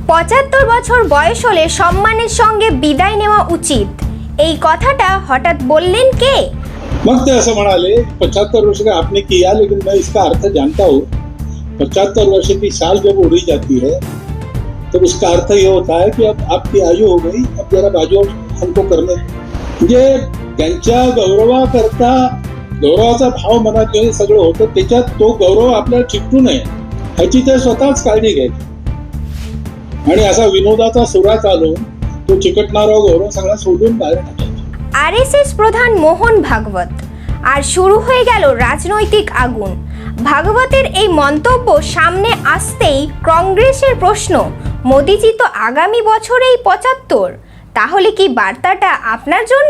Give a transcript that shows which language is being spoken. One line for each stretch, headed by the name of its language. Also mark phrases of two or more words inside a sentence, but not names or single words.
Bangla: ৭৫ বছর বয়স হলে সম্মানের সঙ্গে বিদায় নেওয়া উচিত, এই কথাটা হঠাৎ বললেন কে?
Marathi: मग ते असं म्हणाले
Hindi: 75 वर्ष का आपने किया, लेकिन मैं इसका अर्थ जानता हूँ। 75 वर्ष की साल जब उड़ी जाती है तो उसका अर्थ ये होता है कि अब आपकी आयु हो गई, अब जरा बाजू हमको करने
Marathi: म्हणजे त्यांच्या गौरवाकरता गौरवाचा भाव मनात घेऊन सगळं होतं, त्याच्यात तो गौरव आपल्याला चिकटू नये ह्याची ते स्वतःच काळजी घ्यायची आणि असा विनोदाचा सुरा चालून तो चिकटणारा गौरव सगळा सोडून बाहेर टाकायचा।
Bangla: আরএসএস প্রধান মোহন ভাগবত, আর শুরু হয়ে গেল রাজনৈতিক আগুন। ভাগবতের এই মন্তব্য সামনে আসতেই কংগ্রেসের প্রশ্ন, মোদিজি তো আগামী বছরেই ৭৫, তাহলে কি বার্তাটা আপনার জন্য?